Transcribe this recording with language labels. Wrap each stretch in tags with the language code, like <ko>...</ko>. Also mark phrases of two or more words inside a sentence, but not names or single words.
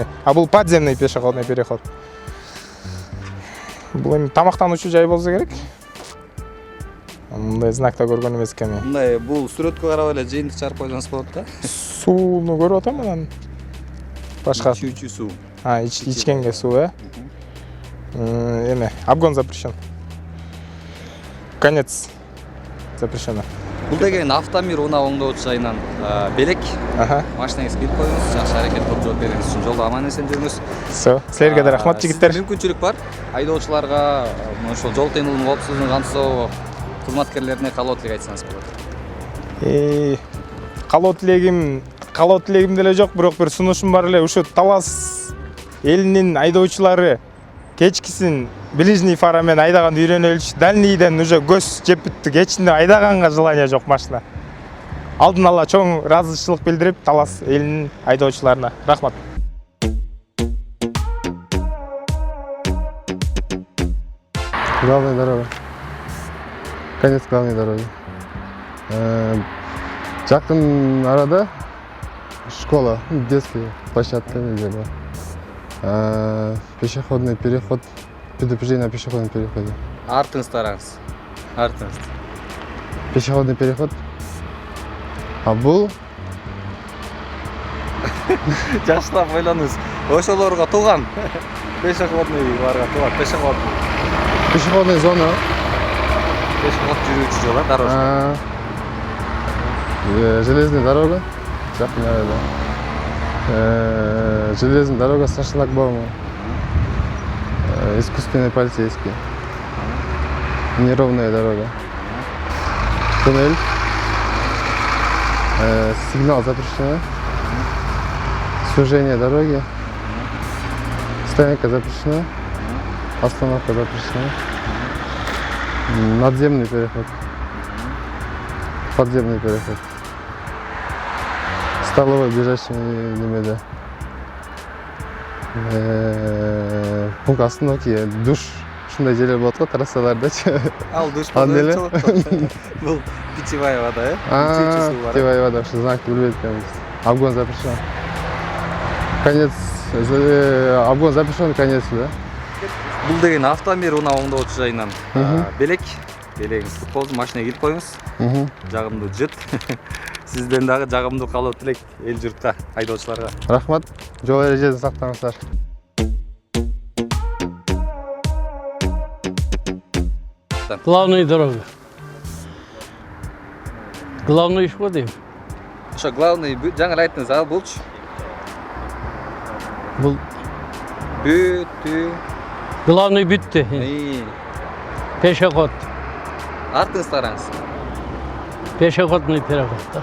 <ky>А бул</ky> <ru>подземный пешеходный переход.</ru> <ky>Бул эми тамактануучу жай болсо керек. Мындай знакта көргөн эмес экен мен. Мындай бул сүрөткө карап эле жыйынтык чыгарып койсоңуз болот да. Сууну көрүп атам анан. Башка. Ичүүчү суу. Ичкенге суу, эме,</ky> <ru>обгон запрещен. Конец запрещено.</ru> <ky>Бул деген автомир унаа оңдоочу жайынан белек. Машинаңызды кирип коюңуз, жакшы аракет кылып жооп бериңиз үчүн жолдо аман эсен жүрүңүз. Силерге да рахмат, жигиттер. Мүмкүнчүлүк бар. Айдоочуларга ошол жол тыйнылыгын коопсуздугун камсыздоо кызматкерлерине каалоо тилек айтсаңыз болот. Каалоо тилегим деле жок, бирок бир сунушум бар эле. Ушу Талас элинин айдоочулары кечкисин</ky> <ru>ближний фара</ru> <ky>менен айдаганды үйрөнөлүчү. Дальныйден уже көз жеп бүттү. Кечинде айдаганга желание жок машина. Алдын ала чоң ыраазычылык билдирип, Талас элинин айдоочуларына рахмат.</ky> <ru>Главная дорога. Конец главной дороги.</ru> <ky>Жакын арада</ky> <ru>школа, детский площадка</ru> <ky>неде бар.</ky> <ru>Пешеходный переход, предупреждение о пешеходном переходе.</ru> <ky>Артыңызды караңыз. Артыңызды.</ky> <ru>Пешеходный переход. А бул</ru> <ky>Жакшылап ойлонуңуз. Ошолорго тууган. Пешеходный барга тууган.</ky> <ru>пешеходная зона.</ru> <ky>Пешеход жүрүүчү жол, дорожка.</ky> <ru>Железная дорога. Жакын арада. Железная дорога со шлагбаумом. Искусственный полицейский. Неровная дорога. Туннель. Сигнал запрещено. Сужение дороги. Стоянка запрещена. Остановка запрещена. Надземный переход. Подземный переход. Столовая ближайший немеде. Пункт остановки, душ.</ru> <ky>Ушундай жерлер болот го трассалардачы. Ал душ Ал деле.</ky> <ru>Бул питьевая вода, Питьевая вода, что знак</ru> <ky>билбейт экенбиз.</ky> <ru>Обгон запрещен. Конец, обгон запрещен, конец, да?</ru> <ky>Бул деген автомир унаа оңдоочу жайынан белек. Белегиңизди туруп коюңуз, машинага кирип коюңуз. Жагымдуу жыт. Сизден дагы жагымдуу каалоо тилек эл журтка, айдоочуларга. Рахмат. Жол эрежесин сактаңыздар.</ky> <ru>Главная дорога.</ru> <ky>Главный иш го дейм. Ошо главный жаңы айттыңыз, а булчу? Бул Бүтү. главный бүтті. Пешеход. Артыңызды караңыз.</ky> <ru>Пешеходный переход.</ru>